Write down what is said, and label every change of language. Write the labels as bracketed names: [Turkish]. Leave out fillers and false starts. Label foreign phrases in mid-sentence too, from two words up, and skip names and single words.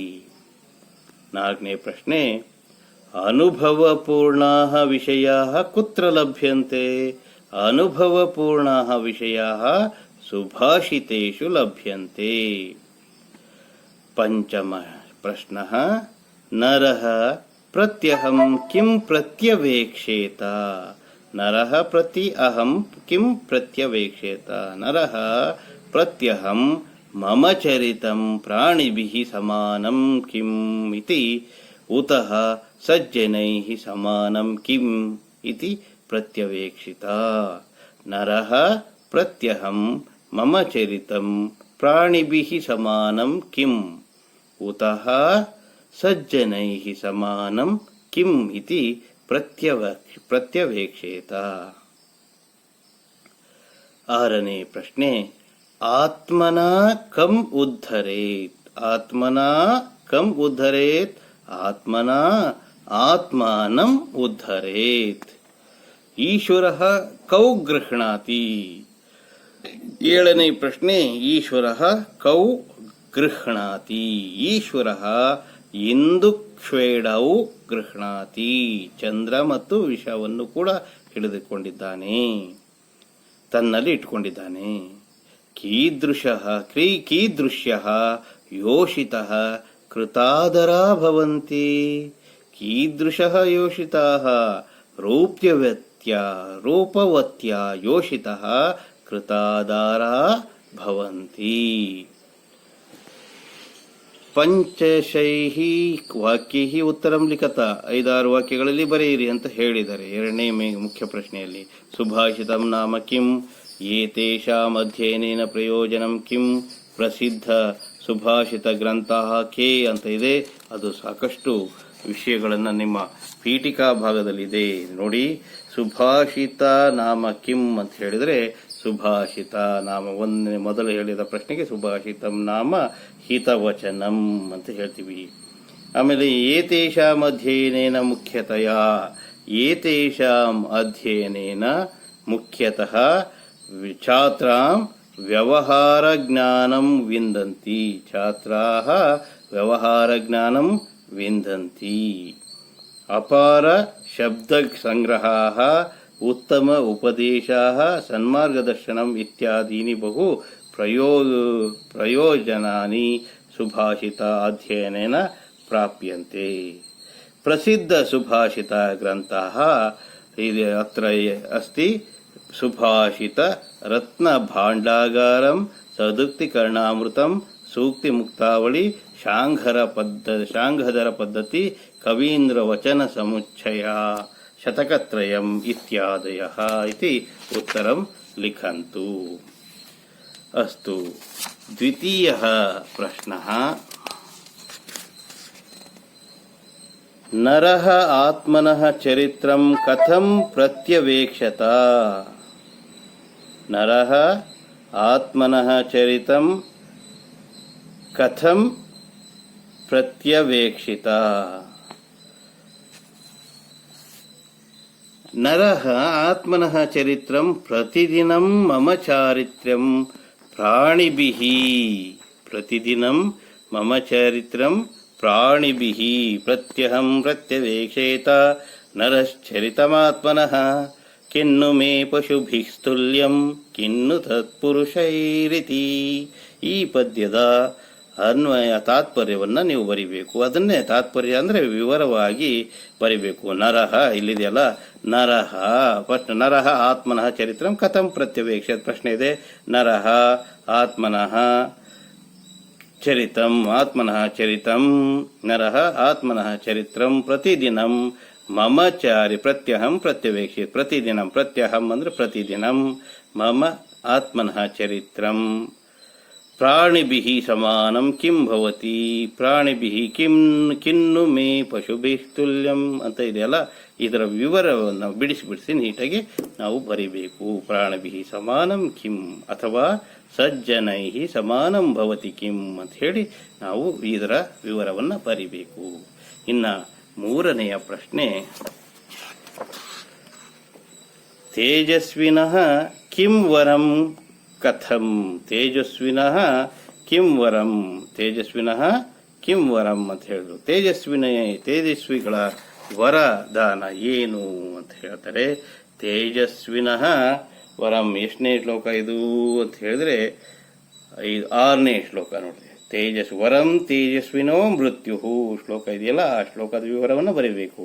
[Kannada] ನಾಲ್ಕನೇ ಪ್ರಶ್ನೆ [Sanskrit] ಅನುಭವಪೂರ್ಣಾಃ ವಿಷಯಾಃ ಕುತ್ರ ಲಭ್ಯಂತೆ? ಅನುಭವಪೂರ್ಣಾಃ ವಿಷಯಾಃ ಸುಭಾಷಿತೇಷು ಲಭ್ಯಂತೆ. ಪಂಚಮಃ ಪ್ರಶ್ನಃ ನರಃ ಪ್ರತ್ಯಹಂ ಕಿಂ ಪ್ರತ್ಯವೇಕ್ಷೇತ? ನರಃ ಪ್ರತಿ ಅಹಂ ಕಿಂ ಪ್ರತ್ಯವೇಕ್ಷೇತ? ನರಃ ಪ್ರತ್ಯಹಂ ಮಮ ಚರಿತಂ ಪ್ರಾಣಿಭಿಃ ಸಮಾನಂ ಕಿಂ ಇತಿ ಉತಃ ಸಜ್ಜನೈಃ ಸಮಾನಂ ಕಿಂ ಇತಿ ಪ್ರತ್ಯವೇಕ್ಷಿತ. ನರಃ ಪ್ರತ್ಯಹಂ ಮಮ ಚರಿತಂ ಪ್ರಾಣಿಭಿಃ ಸಮಾನಂ ಕಿಂ ಉತಃ ಸಜ್ಜನೈಃ ಸಮಾನಂ ಕಿಂ ಇತಿ ಪ್ರತ್ಯವೇಕ್ಷೇತ. [Kannada] ಆರನೇ ಪ್ರಶ್ನೆ [Sanskrit] ಆತ್ಮನಾ ಕಂ ಉದ್ಧರೇತ್? ಆತ್ಮನಾ ಕಂ ಉದ್ಧರೇತ್ ಆತ್ಮನಾ ಆತ್ಮಾನಂ ಉದ್ಧರೇತ್. ಈಶ್ವರಃ ಕೌ ಗೃಹ್ಣಾತಿ. 7ನೇ ಪ್ರಶ್ನೆ, ಈಶ್ವರಃ ಕೌ ಗೃಹ್ಣಾತಿ. ಈಶ್ವರಃ ಇಂದುಕ್ಷೇಡೌ ಗೃಹ್ಣಾತಿ. [Kannada] ಚಂದ್ರ ಮತ್ತು ವಿಷವನ್ನು ಕೂಡ ಹಿಡಿದುಕೊಂಡಿದ್ದಾನೆ, ತನ್ನಲ್ಲಿ ಇಟ್ಕೊಂಡಿದ್ದಾನೆ. [Sanskrit] ಕೀದೃಶಃ ಕೀದೃಶ್ಯಃ ಯೋಷಿತಃ ಕೃತಾದರಾ ಭವಂತಿ. ಕೀದೃಶಃ ಯೋಷಿತಾಃ ರೂಪವತ್ಯ ಯೋಷಿತಃ ಕೃತಾದಾರಾ ಭವಂತಿ. ಪಂಚಶೈಃ ವಾಕ್ಯೈಃ ಉತ್ತರಂ ಲಿಖತ. [Kannada] 5-6 ವಾಕ್ಯಗಳಲ್ಲಿ ಬರೆಯಿರಿ ಅಂತ ಹೇಳಿದ್ದಾರೆ 2ನೇ ಮುಖ್ಯ ಪ್ರಶ್ನೆಯಲ್ಲಿ. [Sanskrit] ಸುಭಾಷಿತಂ ನಾಮ ಕಿಂ, ಏತೇಷಾಂ ಅಧ್ಯಯನೇನ ಪ್ರಯೋಜನಂ ಕಿಂ, ಪ್ರಸಿದ್ಧ ಸುಭಾಷಿತ ಗ್ರಂಥಃ ಕೆ [Kannada] ಅಂತ ಇದೆ. ಅದು ಸಾಕಷ್ಟು ವಿಷಯಗಳನ್ನು ನಿಮ್ಮ ಪೀಠಿಕಾ ಭಾಗದಲ್ಲಿದೆ ನೋಡಿ. [Sanskrit] ಸುಭಾಷಿತ ನಾಮ ಕಿಂ [Kannada] ಅಂತ ಹೇಳಿದರೆ, [Sanskrit] ಸುಭಾಷಿತ ನಾಮ [Kannada] ಮೊದಲು ಹೇಳಿದ ಪ್ರಶ್ನೆಗೆ [Sanskrit] ಸುಭಾಷಿತಂ ನಾಮ ಹಿತವಚನಂ [Kannada] ಅಂತ ಹೇಳ್ತೀವಿ. [Sanskrit] ಆಮೇಲೆ ಏತೇಷಾಂ ಅಧ್ಯಯನೇನ ಮುಖ್ಯತಯ, ಏತೇಷಾಂ ಅಧ್ಯಯನೇನ ಮುಖ್ಯತಃ ಛಾತ್ರಾಂ ವ್ಯವಹಾರ ಜ್ಞಾನಂ ವಿಂದಂತಿ. ಛಾತ್ರಾಃ ವ್ಯವಹಾರ ಜ್ಞಾನಂ ವಿಂದಂತಿ. ಅಪಾರ ಶಬ್ದ ಸಂಗ್ರಹಾಃ ಉತ್ತಮ ಉಪದೇಶಾಃ ಸನ್ಮಾರ್ಗದರ್ಶನಂ ಇತ್ಯಾದೀನಿ ಬಹು ಪ್ರಯೋಜನಾನಿ ಸುಭಾಷಿತ ಅಧ್ಯಯನೇನ ಪ್ರಾಪ್ಯಂತೆ. ಪ್ರಸಿದ್ಧ ಸುಭಾಷಿತ ಗ್ರಂಥಃ ಅತ್ರ ಅಸ್ತಿ. ಸುಭಾಷಿತ ರತ್ನ ಭಾಂಡಾಗಾರಂ, ಸದುಕ್ತಿಕರ್ಣಾಮೃತಂ, ಸೂಕ್ತಿ ಮುಕ್ತಾವಳಿ, ಶಾಂಘದರ ಪದ್ಧತಿ, ಕವೀಂದ್ರ ವಚನ ಸಮುಚ್ಚಯ, ಶತಕತ್ರಯಂ ಇತ್ಯಾದಯಃ ಇತಿ ಉತ್ತರಂ ಲಿಖಂತು. ಅಸ್ತು. ದ್ವಿತೀಯಃ ಪ್ರಶ್ನಃ, ನರಃ ಆತ್ಮನಃ ಚರಿತ್ರಂ ಕಥಂ ಪ್ರತ್ಯವೇಕ್ಷತ. ನರಃ ಆತ್ಮನಃ ಚರಿತಂ ಕಥಂ ಪ್ರತ್ಯವೇಕ್ಷಿತ. ನರಃ ಆತ್ಮನಃ ಚರಿತ್ರಂ ಪ್ರತಿದಿನಂ ಮಮ ಚಾರಿತ್ರ್ಯಂ ಪ್ರಾಣಿಭಿಃ. ಪ್ರತಿದಿನಂ ಮಮ ಚರಿತ್ರಂ ಪ್ರಾಣಿಭಿಃ ಪ್ರತ್ಯಹಂ ಪ್ರತ್ಯವೇಕ್ಷೇತ ನರಶ್ಚರಿತಮಾತ್ಮನಃ. ಕಿನ್ನು ಮೇ ಪಶುಭಿಃ ಸ್ತುಲ್ಯಂ ಕಿನ್ನು ತತ್ಪುರುಷೈರಿತಿ. [Kannada] ಈ ಪದ್ಯದ ಅನ್ವಯ ತಾತ್ಪರ್ಯವನ್ನು ನೀವು ಬರಿಬೇಕು. ಅದನ್ನೇ ತಾತ್ಪರ್ಯ ಅಂದರೆ ವಿವರವಾಗಿ ಬರಿಬೇಕು. [Sanskrit] ನರಃ ಇಲ್ಲಿದೆಯಲ್ಲ, ನರಃ ಫಸ್ಟ್ ನರಃ ಆತ್ಮನಃ ಚರಿತ್ರಂ ಕಥಂ ಪ್ರತ್ಯವೇಕ್ಷ [Kannada] ಪ್ರಶ್ನೆ ಇದೆ. [Sanskrit] ನರಃ ಆತ್ಮನಃ ಚರಿತಂ, ಆತ್ಮನಃ ಚರಿತಂ, ನರಃ ಆತ್ಮನಃ ಚರಿತ್ರಂ ಪ್ರತಿದಿನಂ ಮಮ ಚಾರಿ ಪ್ರತ್ಯಹಂ ಪ್ರತ್ಯವೇಕ್ಷೆ. ಪ್ರತಿದಿನಂ ಪ್ರತ್ಯಹಂ ಅಂದರೆ ಪ್ರತಿದಿನಂ, ಮಮ ಆತ್ಮನಃ ಚರಿತ್ರಂ ಪ್ರಾಣಿಭಿಃ ಸಮಾನಂ ಕಿಂ ಭವತಿ. ಪ್ರಾಣಿಭಿಃ ಕಿನ್ನು ಮೇ ಪಶುಭಿಃ ತುಲ್ಯಂ [Kannada] ಅಂತ ಇದೆಯಲ್ಲ, ಇದರ ವಿವರವನ್ನು ಬಿಡಿಸಿ ನೀಟಾಗಿ ನಾವು ಬರಿಬೇಕು. [Sanskrit] ಪ್ರಾಣಿಭಿಃ ಸಮಾನಂ ಕಿಂ ಅಥವಾ ಸಜ್ಜನೈಃ ಸಮಾನಂ ಭವತಿ ಕಿಂ [Kannada] ಅಂತ ಹೇಳಿ ನಾವು ಇದರ ವಿವರವನ್ನು ಬರಿಬೇಕು. ಇನ್ನು 3ನೆಯ ಪ್ರಶ್ನೆ, [Sanskrit] ತೇಜಸ್ವಿನಃ ಕಿಂ ವರಂ ಕಥಂ. ತೇಜಸ್ವಿನಃ ಕಿಂ ವರಂ, ತೇಜಸ್ವಿನಃ ಕಿಂ ವರಂ [Kannada] ಅಂತ ಹೇಳಿದ್ರು. ತೇಜಸ್ವಿಗಳ ವರದಾನ ಏನು ಅಂತ ಹೇಳ್ತಾರೆ. [Sanskrit] ತೇಜಸ್ವಿನಃ ವರಂ [Kannada] ಎಷ್ಟನೇ ಶ್ಲೋಕ ಇದು ಅಂತ ಹೇಳಿದ್ರೆ 6ನೇ ಶ್ಲೋಕ ನೋಡಿದೆ. [Sanskrit] ವರಂ ತೇಜಸ್ವಿನೋ ಮೃತ್ಯು [Kannada] ಶ್ಲೋಕ ಇದೆಯಲ್ಲ, ಆ ಶ್ಲೋಕದ ವಿವರವನ್ನು ಬರೀಬೇಕು.